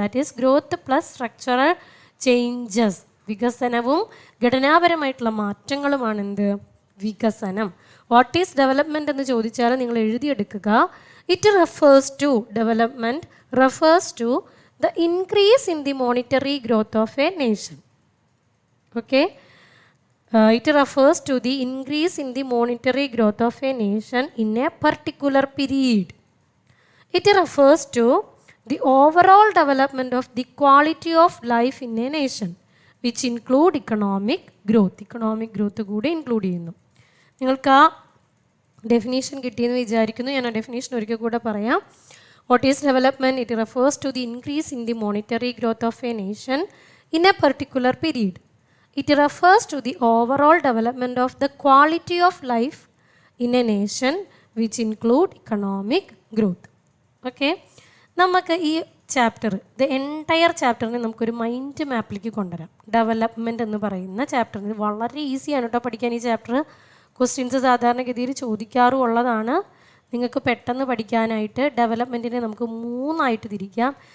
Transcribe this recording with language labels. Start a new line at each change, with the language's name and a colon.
English: That is growth plus structural changes.
Malayalam: വികസനവും ഘടനാപരമായിട്ടുള്ള മാറ്റങ്ങളുമാണ് എന്ത്? വികസനം.
English: what is development
Malayalam: എന്ന് ചോദിച്ചാൽ നിങ്ങൾ എഴുതിയെടുക്കുക.
English: It refers to, development refers to the increase in the monetary growth of a nation. Okay, it refers to the increase in the monetary growth of a nation in a particular period. It refers to the overall development of the quality of life in a nation, which include economic growth.
Malayalam: Economic growth കൂടെ include ചെയ്യുന്നു. നിങ്ങൾക്ക് ആ definition കിട്ടിയെന്ന് വിചാരിക്കുന്നു. ഞാൻ ആ definition ഒരിക്കൽ കൂടെ പറയാം.
English: What is development? It refers to the increase in the monetary growth of a nation in a particular period. It refers to the overall development of the quality of life in a nation, which include economic growth.
Malayalam: Okay, നമുക്ക് ഈ chapter, the entire ചാപ്റ്ററിനെ നമുക്കൊരു mind മാപ്പിലേക്ക് കൊണ്ടുവരാം. Development എന്ന് പറയുന്ന ചാപ്റ്ററിന് വളരെ ഈസിയാണ് കേട്ടോ പഠിക്കാൻ. ഈ ചാപ്റ്റർ ക്വസ്റ്റ്യൻസ് സാധാരണഗതിയിൽ ചോദിക്കാറും ഉള്ളതാണ്. നിങ്ങൾക്ക് പെട്ടെന്ന് പഠിക്കാനായിട്ട് ഡെവലപ്മെൻറ്റിനെ നമുക്ക് 3ആയിട്ട് തിരിക്കാം.